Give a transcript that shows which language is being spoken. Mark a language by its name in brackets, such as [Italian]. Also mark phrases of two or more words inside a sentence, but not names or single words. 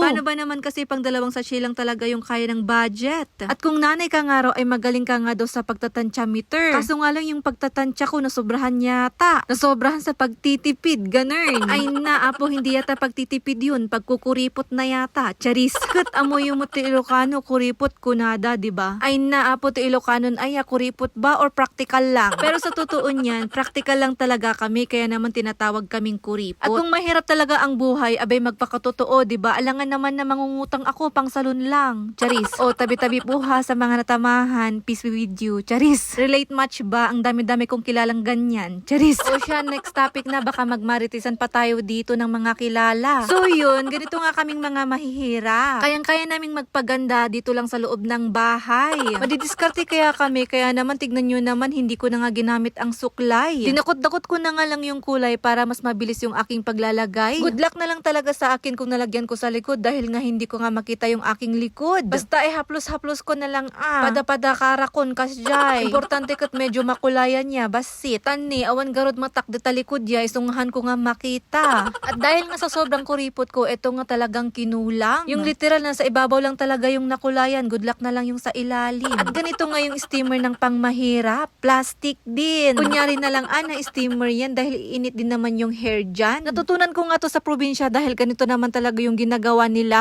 [Filipino] Paano ba naman kasi pang 2 sachet lang talaga yung kaya ng budget? At kung nanay ka nga raw ay magaling ka nga daw sa pagtatansya meter. Kaso nga lang yung pagtatansya ko nasobrahan yata. Nasobrahan sa pagtitipid, ganun. Ay na, apo, hindi yata pagtitipid yun. Pagkukuripot na yata. Charis. Kat amoy yung ti Ilocano, [Iloko] kuripot kunada, [Filipino] diba? Ay na, apo, ti Ilocano ay kuripot ba or practical lang? Pero sa totoo niyan, practical lang talaga kami kaya naman tinatawag kaming kuripot. At kung mahirap talaga ang buhay, abay magpakatotoo, diba? Alangan naman na mangungutang ako pang salon lang. Charis. O, tabi-tabi po ha sa mga natamahan. [English] Peace be with you. Charis. Relate much ba? [Filipino] Ang dami-dami kong kilalang ganyan. Charis. O siya, [English] next topic [Filipino] na, baka magmaritisan pa tayo dito ng mga kilala. So yun, ganito nga kaming mga mahihirap. Kayang-kaya naming magpaganda dito lang sa loob ng bahay. Madidiskarte kaya kami, kaya naman tignan nyo naman, hindi ko na nga ginamit ang suklay. Dinakot-dakot ko na nga lang yung kulay para mas mabilis yung aking paglalagay. Good luck na lang talaga sa akin kung nalagyan ko sa likod dahil nga hindi ko nga makita yung aking likod. Basta ay haplos-haplos ko na lang [Iloko] pada-pada karakon kasjay. Importante kat medyo makulayan niya, basit. Tani, awan garod matak detalikod ya, isunghan ko nga makita. [Filipino] At dahil nga sa sobrang kuripot ko, eto nga talagang kinulang. Yung literal na sa ibabaw lang talaga yung nakulayan, good luck na lang yung sa ilalim. At ganito nga yung steamer ng pangmahirap, plastic din. Kunyari na lang, na steamer yan dahil init din naman yung hair dyan. Natutunan ko nga to sa probinsya dahil ganito naman talaga yung ginagawa nila.